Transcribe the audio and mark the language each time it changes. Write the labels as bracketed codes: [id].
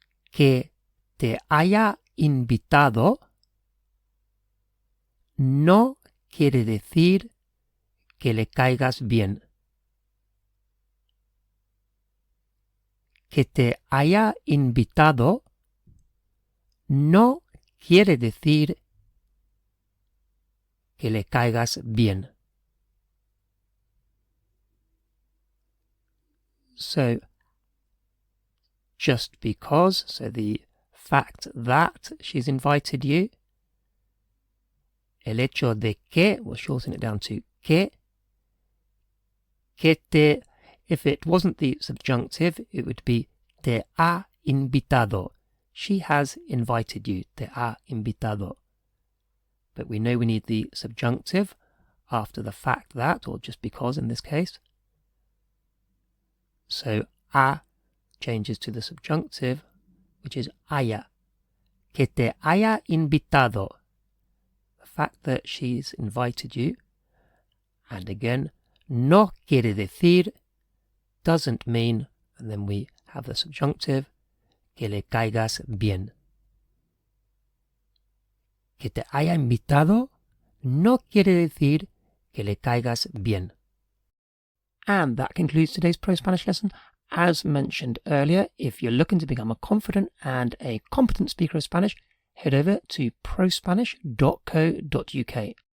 [es] Que te haya invitado no quiere decir que le caigas bien. Que te haya invitado no quiere decir que le caigas bien. [en] So, just because, so the fact that she's invited you, [es] el hecho de que, [en] we'll shorten it down to [es] que te, [en] if it wasn't the subjunctive, it would be [es] te ha invitado. [en] She has invited you, [es] te ha invitado. [en] But we know we need the subjunctive after the fact that, or just because in this case. So ha changes to the subjunctive, which is haya. [es] Que te haya invitado. [en] The fact that she's invited you. And again, [es] no quiere decir, [en] doesn't mean, and then we have the subjunctive, [es] que le caigas bien. Que te haya invitado no quiere decir que le caigas bien. [en] And that concludes today's Pro-Spanish lesson. As mentioned earlier, if you're looking to become a confident and a competent speaker of Spanish, head over to prospanish.co.uk.